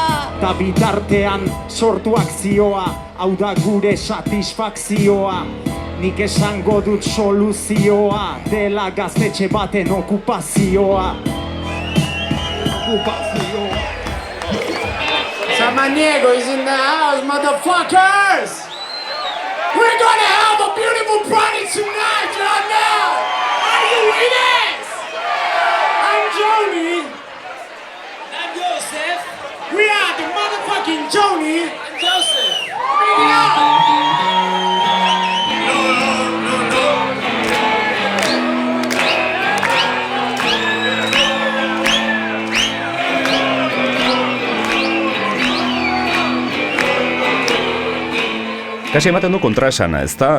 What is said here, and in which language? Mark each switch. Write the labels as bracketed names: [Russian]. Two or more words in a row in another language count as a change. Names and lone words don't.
[Basque] ta bitartean sortu akzioa hau da gure satisfakzioa nik esango dut soluzioa dela gaztetxe baten okupazioa [English] Samaniego is in the house, motherfuckers! We're gonna have a beautiful party tonight, y'all know! Are you with us? I'm Joni. I'm Joseph. We are the motherfucking Joni. And Joseph. Bring it on! [Basque] Kasi ematen du kontraesana, ezta?